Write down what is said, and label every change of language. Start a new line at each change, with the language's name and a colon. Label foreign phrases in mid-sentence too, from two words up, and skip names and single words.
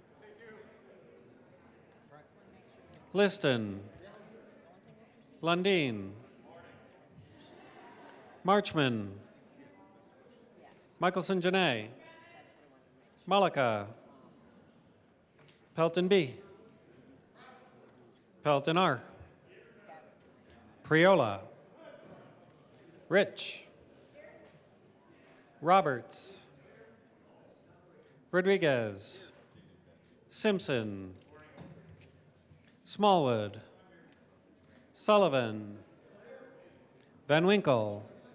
English: Liston, Lundin, Marchman, Michelson-Janae, Malika, Pelton B, Pelton R, Priola, Rich, Roberts, Rodriguez, Simpson, Smallwood, Sullivan, Van Winkle,